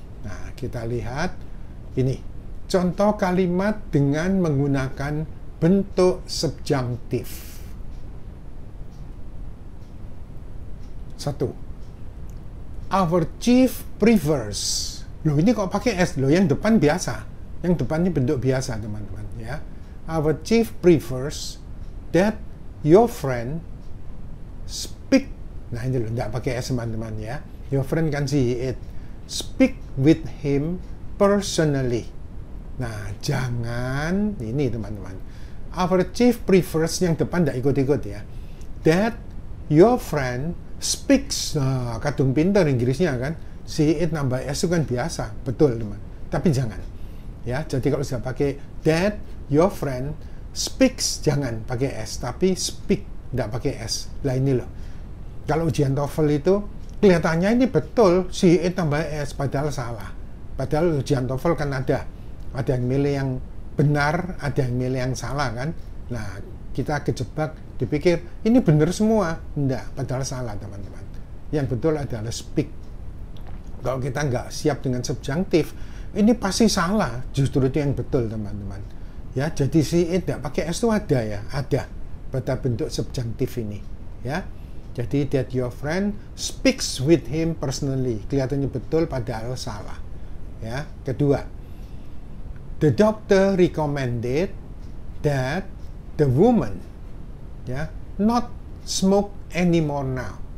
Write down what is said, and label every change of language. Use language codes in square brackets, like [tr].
[id] Nah, kita lihat ini contoh kalimat dengan menggunakan bentuk subjunctive. 1, [en] our chief prefers. [id] Loh, ini kok pakai S? Loh, yang depan biasa. Yang depan ini bentuk biasa, teman-teman ya. [en] Our chief prefers that your friend speak. [id] Nah, ini loh, enggak pakai S, teman-teman ya. Your friend kan it. [en] Speak with him personally. [id] Nah, jangan ini, teman-teman. [en] Our chief prefers [id] yang depan enggak ikut-ikut ya. [en] That your friend speaks. [id] Nah, kadung pintar Inggrisnya kan. It nambah S itu kan biasa, betul teman. Tapi jangan ya. Jadi kalau sudah pakai [en] that your friend speaks, [id] jangan pakai S, tapi speak, tidak pakai S. Lah ini loh. Kalau ujian TOEFL itu kelihatannya ini betul it tambah S, padahal salah. Padahal ujian TOEFL kan ada yang milih yang benar, ada yang milih yang salah kan. Nah, kita kejebak dipikir ini benar semua, enggak, padahal salah teman-teman. Yang betul adalah speak. Kalau kita nggak siap dengan subjunctive, ini pasti salah. Justru itu yang betul teman-teman ya. Jadi it tidak pakai S itu ada ya, ada pada bentuk subjunctive ini ya. Jadi [en] that your friend speaks with him personally, [id] kelihatannya betul padahal salah ya. [en] Kedua, the doctor recommended that the woman ya not smoke anymore now.